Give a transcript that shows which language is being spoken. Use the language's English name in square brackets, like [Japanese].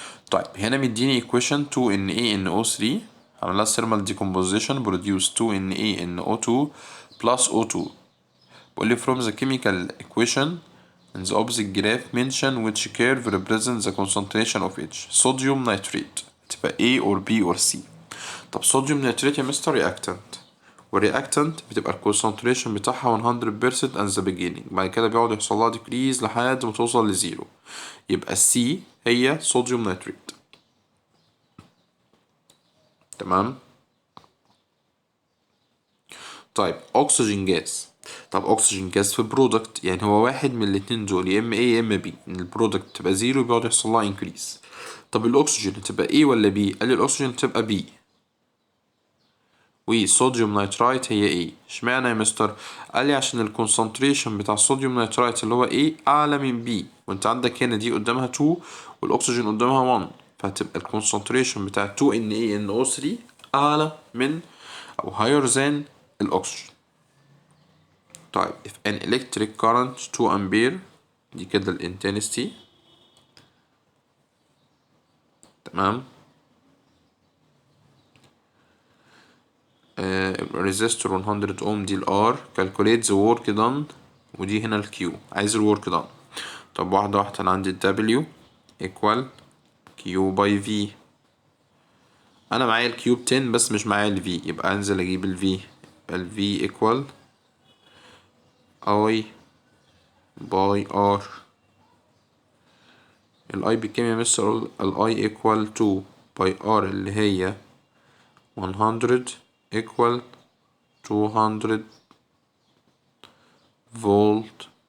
[Arabic] طيب هنا مديني [English] equation 2NaNO3 عملها thermal decomposition produce 2NaNO2 plus O2. [Arabic] بقول لي [English] from the chemical equation in the opposite graph mention which curve represents the concentration of each. sodium nitrate تبقى A or B or C. [Arabic] طب sodium nitrate يا مستر reactant، والreactant بتبقى concentration بتاعها [English] 100% at the beginning [Arabic] بعد كده بيقعد يحصل لها decrease لحد ما توصل لزيرو. يبقى C هي sodium nitrate. تمام. طيب oxygen gas طب أكسجين جاز في البرودكت، يعني هو واحد من الاتنين دول، يا إما A يا إما B، إن البرودكت تبقى زيرو بيقعد يحصل لها انكريز. طب الأكسجين هتبقى A ولا B؟ قال لي الأكسجين هتبقى B، والصوديوم نيترايت هي A. اشمعنى يا مستر؟ قال لي عشان الكونسنتريشن بتاع الصوديوم نيترايت اللي هو A أعلى من B، وأنت عندك هنا دي قدامها 2 والأكسجين قدامها 1، فهتبقى الكونسنتريشن بتاع 2 NaNO3 أعلى من أو [English] higher than [Arabic] الأكسجين. [English] طيب if an electric current 2 ampere، [Arabic] دي كده الانتنستي، تمام. [English] resistor 100 ohm دي الار. calculate the work done، [Arabic] ودي هنا الكيو، عايز الورك [English] done. [Arabic] طب واحدة واحدة، أنا عندي W equal Q by V. أنا معايا الكيو ب10 بس مش معايا ال V، يبقى أنزل أجيب ال V، يبقى ال V equal I by R. ال I بكام يا مستر؟ ال I [English] equal 2 by R [Arabic] اللي هي 100 equal 200 فولت.